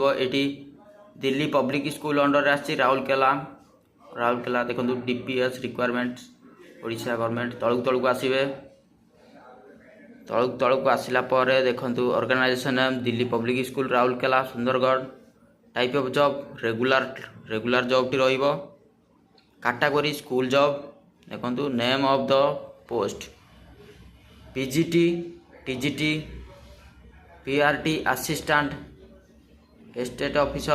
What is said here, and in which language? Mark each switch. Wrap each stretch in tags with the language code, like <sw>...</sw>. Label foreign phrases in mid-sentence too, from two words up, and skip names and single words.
<or>ଏଠି ଦିଲ୍ଲୀ ପବ୍ଲିକ୍ ସ୍କୁଲ ଅଣ୍ଡରରେ ଆସିଛି ରାଉରକେଲା। ଦେଖନ୍ତୁ DPS ରିକ୍ୱାରମେଣ୍ଟ ଓଡ଼ିଶା ଗଭର୍ଣ୍ଣମେଣ୍ଟ। ତଳକୁ ଆସିବେ। ତଳକୁ ଆସିଲା ପରେ ଦେଖନ୍ତୁ</or> <en>organisation name</en> <or>ଦିଲ୍ଲୀ ପବ୍ଲିକ୍ ସ୍କୁଲ ରାଉରକେଲା ସୁନ୍ଦରଗଡ଼।</or> <en>type of job regular job</en> <or>ଟି ରହିବ।</or> <en>category school job. देखंतु name of the post PGT TGT PRT assistant estate officer.</en>